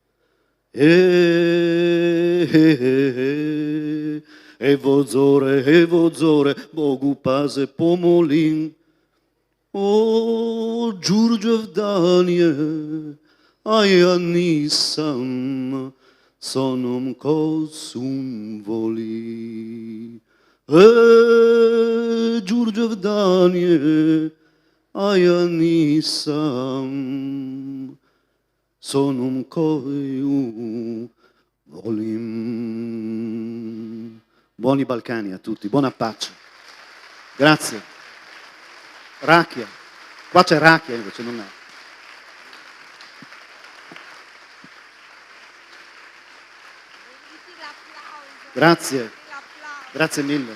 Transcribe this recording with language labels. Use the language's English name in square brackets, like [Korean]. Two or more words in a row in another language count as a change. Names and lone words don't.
[Serbian] Evo zore, Bogu paze pomolim, o Đurđevdan je, a ja nisam s onom kosum voli. Đurđevdan je, a ja nisam s onom koju volim. [Italian] Buoni Balcani a tutti, buona pace. Grazie. Rakia. Qua c'è rakia invece, non è. Grazie, grazie mille.